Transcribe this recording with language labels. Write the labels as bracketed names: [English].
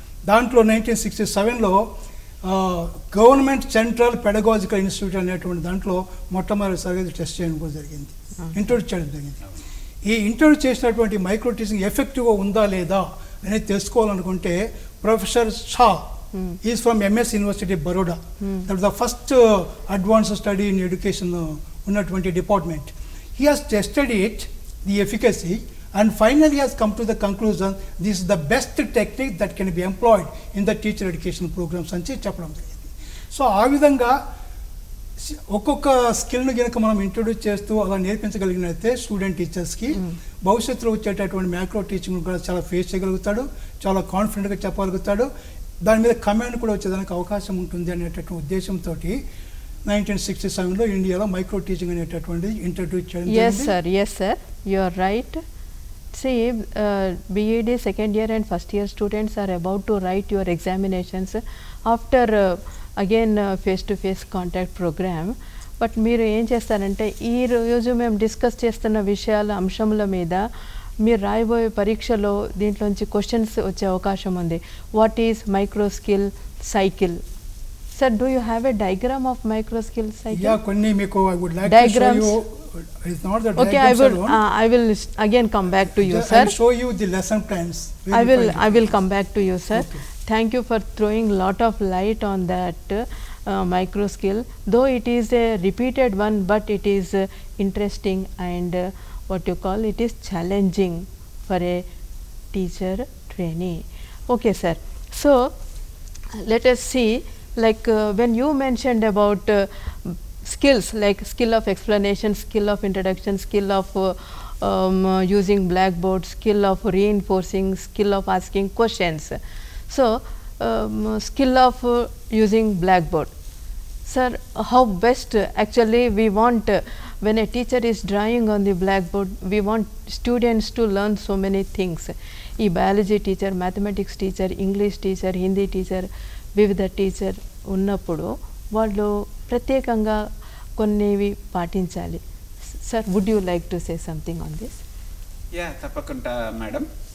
[Telugu] దాంట్లో 1967లో government central pedagogical institute అనేటువంటి దాంట్లో మొట్టమొదటిసారిగా టెస్ట్ చేయడం కూడా జరిగింది, ఇంట్రొడ్యూస్ చేయడం జరిగింది. ఈ ఇంట్రొడ్యూస్ చేసినటువంటి మైక్రో టీచింగ్ ఎఫెక్టివ్గా ఉందా లేదా అనేది తెలుసుకోవాలనుకుంటే [English] professor Shah is from MS university Baroda, that the first advance study in education [Telugu] ఉన్నటువంటి department. [English] he has tested it the efficacy and finally has come to the conclusion this is the best technique that can be employed in the teacher education programs [Telugu] అని చెప్పడం జరిగింది. So ఆ విధంగా ఒక్కొక్క స్కిల్ను కనుక మనం introduce చేస్తూ అలా నేర్పించగలిగినట్లయితే స్టూడెంట్ టీచర్స్కి భవిష్యత్తులో వచ్చేటటువంటి మ్యాక్రో టీచింగ్ కూడా చాలా ఫేస్ చేయగలుగుతాడు, చాలా కాన్ఫిడెంట్గా చెప్పగలుగుతాడు, దాని మీద కమాండ్ కూడా వచ్చేదానికి అవకాశం ఉంటుంది అనేటటువంటి ఉద్దేశంతో 1967లో ఇండియాలో మైక్రో టీచింగ్ అనేటటువంటిది ఇంట్రొడ్యూస్ చేయడం జరిగింది. [English] Yes sir, you are right. See, BEd second year and first year students are about to write your examinations after again face-to-face contact program. [Telugu] But మీరు ఏం చేస్తారంటే ఈ రోజు మేము డిస్కస్ చేస్తున్న విషయాల అంశముల మీద మీరు రాయబోయే పరీక్షలో దీంట్లోంచి క్వశ్చన్స్ వచ్చే అవకాశం ఉంది. [English] What is micro skill cycle? Sir, do you have a diagram of micro skill cycle? Yeah, [Telugu] కొన్ని మీకు [English] I would like to show you. It's not the Okay, I will again come back to you, sir. I'll show you the lesson plans. I will come back to you, sir. Okay. Thank you for throwing lot of light on that micro skill. Though it is a repeated one, but it is interesting and what you call it is challenging for a teacher trainee. Okay, sir. So let us see, like when you mentioned about skills like skill of explanation, skill of introduction, skill of using blackboard, skill of reinforcing, skill of asking questions. So skill of using blackboard. Sir, how best actually we want when a teacher is drawing on the blackboard, we want students to learn so many things. [Telugu] ఈ biology teacher, mathematics teacher, English teacher, Hindi teacher, వివిధ teacher ఉన్నప్పుడు వాళ్ళు ప్రత్యేకంగా కొన్నివి పాటించాలి. [English] Sir, would you like to say something on this? [Telugu] Yeah, తప్పకుండా madam.